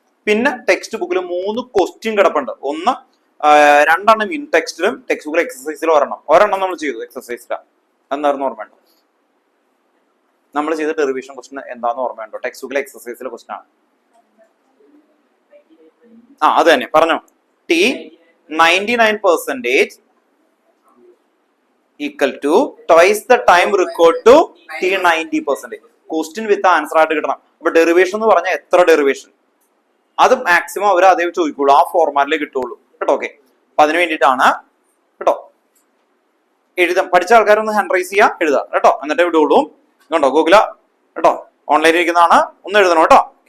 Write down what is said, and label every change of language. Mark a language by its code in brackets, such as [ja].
[ml] പിന്നെ ടെക്സ്റ്റ് ബുക്കിൽ 3 ക്വസ്റ്റ്യൻ കിടപ്പുണ്ട്. ഒന്ന് 2 എണ്ണം ഇൻ ടെക്സ്റ്റിലും ടെക്സ്റ്റ് ബുക്കിൽ എക്സസൈസിലും ഒരെണ്ണം നമ്മൾ ചെയ്തു എക്സസൈസിലാണ്. എന്തായിരുന്നു ഓർമ്മയുണ്ടോ? നമ്മൾ ചെയ്ത ഡെറിവേഷൻ ക്വസ്റ്റ്യൻ എന്താണെന്ന് ഓർമ്മയുണ്ടോ? ടെക്സ്റ്റ് ബുക്കിലെ എക്സസൈസിലെ ക്വസ്റ്റ്യൻ ആണ്. അത് തന്നെ പറഞ്ഞോ. [en] T 99% equal to twice the time required to T 90%. [ml] Question with answer ആയിട്ട് കിട്ടണം. അപ്പൊ ഡെറിവേഷൻ എന്ന് പറഞ്ഞാൽ എത്ര ഡെറിവേഷൻ, അത് മാക്സിമം അവർ അതേ ചോദിക്കുള്ളൂ, ആ ഫോർമാറ്റിലേ കിട്ടുള്ളൂ കേട്ടോ. ഓക്കെ, അപ്പൊ അതിന് വേണ്ടിയിട്ടാണ് കേട്ടോ. എഴുതാം, പഠിച്ച ആൾക്കാരൊന്ന് ഹാൻഡ് റൈസ് ചെയ്യാം, എഴുതാം കേട്ടോ, എന്നിട്ട് വിടുള്ളൂ കേട്ടോ. ഗൂഗിള കേട്ടോ, ഓൺലൈനിൽ ഇരിക്കുന്നതാണ്, ഒന്ന് എഴുതണം കേട്ടോ.